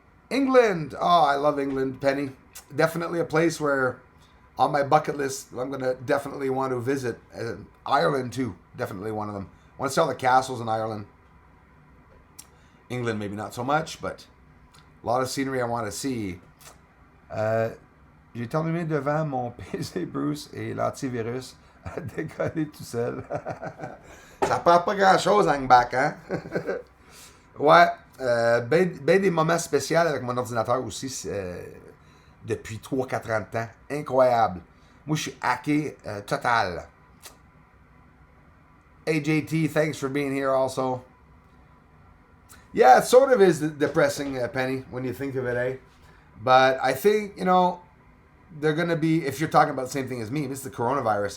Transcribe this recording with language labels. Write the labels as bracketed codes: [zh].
[en] England. Oh, I love England, Penny. Definitely a place where on my bucket list, I'm going to definitely want to visit. Ireland, too. Definitely one of them. I want to see all the castles in Ireland. England, maybe not so much, but a lot of scenery I want to see. [fr] J'ai terminé devant mon PC Bruce et l'antivirus a décollé tout seul. Ça prend pas grand-chose, Hangback, hein? Ouais, ben des moments spéciaux avec mon ordinateur aussi, depuis 3-4 ans de temps. Incroyable. Moi, je suis hacké total. [en] Hey, JT, thanks for being here also. Yeah, it sort of is depressing, Penny, when you think of it, eh? But I think, you know, they're going to be, if you're talking about the same thing as me, this is the coronavirus.